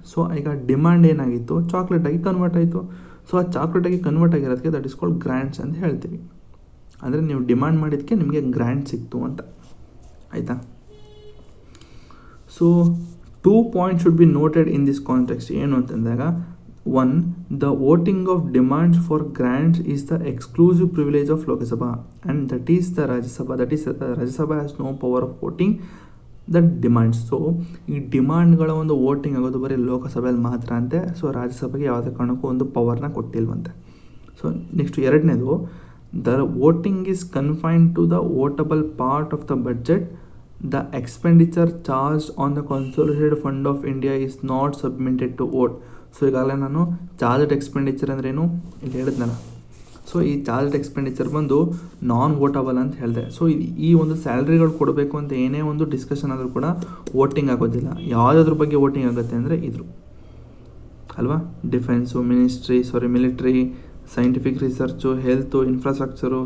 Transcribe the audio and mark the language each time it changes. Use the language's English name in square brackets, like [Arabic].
[Kannada] So ಈಗ demand ಏನಾಗಿತ್ತು, ಚಾಕ್ಲೇಟಾಗಿ convert ಆಯಿತು. ಸೊ ಆ ಚಾಕ್ಲೇಟಾಗಿ convert ಆಗಿರೋದಕ್ಕೆ that is called grants ಅಂತ ಹೇಳ್ತೀವಿ. ಅಂದರೆ ನೀವು ಡಿಮಾಂಡ್ ಮಾಡಿದ್ದಕ್ಕೆ ನಿಮಗೆ ಗ್ರ್ಯಾಂಟ್ ಸಿಕ್ತು ಅಂತ, ಆಯಿತಾ. [English] So 2 points should be noted in this context. [Kannada] ಏನು ಅಂತಂದಾಗ, [English] 1, the voting of demands for grants is the exclusive privilege of Lok Sabha and that is the Rajya Sabha. Rajya Sabha has no power of voting the demands. [Kannada] So ಈ ಡಿಮಾಂಡ್ಗಳ ಒಂದು voting ಆಗೋದು ಬರೀ ಲೋಕಸಭೆಯಲ್ಲಿ ಮಾತ್ರ ಅಂತೆ. So ರಾಜ್ಯಸಭೆಗೆ ಯಾವುದೇ ಕಾರಣಕ್ಕೂ ಒಂದು ಪವರ್ನ ಕೊಟ್ಟಿಲ್ವಂತೆ. [English] So next 2ನೇದು, the voting is confined to the votable part of the budget. The expenditure charged on the consolidated fund of India is not submitted to vote. [Kannada] So ಈಗಾಗಲೇ ನಾನು ಚಾರ್ಜ್ಡ್ ಎಕ್ಸ್ಪೆಂಡಿಚರ್ ಅಂದ್ರೇನು ಇಲ್ಲಿ ಹೇಳಿದ್ನಲ್ಲ. So ಈ charged expenditure ಬಂದು ನಾನ್ ವೋಟಬಲ್ ಅಂತ ಹೇಳಿದೆ. So ಈ ಒಂದು ಸ್ಯಾಲ್ರಿಗಳು ಕೊಡಬೇಕು ಅಂತ ಏನೇ ಒಂದು ಡಿಸ್ಕಷನ್ ಆದರೂ ಕೂಡ ವೋಟಿಂಗ್ ಆಗೋದಿಲ್ಲ. ಯಾವುದ್ರ ಬಗ್ಗೆ ವೋಟಿಂಗ್ ಆಗುತ್ತೆ ಅಂದರೆ ಇದ್ರು ಅಲ್ವಾ, defence, military, scientific research, health, infrastructure.